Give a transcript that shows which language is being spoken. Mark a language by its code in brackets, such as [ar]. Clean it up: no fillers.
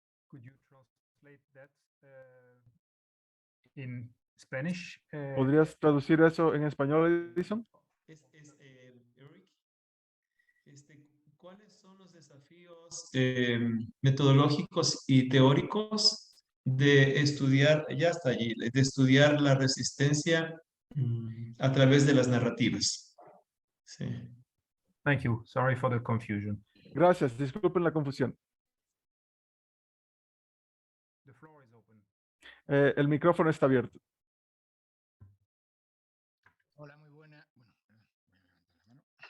[en] Could you translate that in Spanish? [es] ¿Podrías traducir eso en español, Edison? Eric, ¿cuáles son los desafíos metodológicos y teóricos de estudiar, ya está allí, de estudiar la resistencia a través de las narrativas? Sí. [en] Thank you. Sorry for the confusion. [es] Gracias. Disculpen la confusión. El micrófono está abierto. Hola, muy buena. Bueno, perdón, voy a levantar la mano.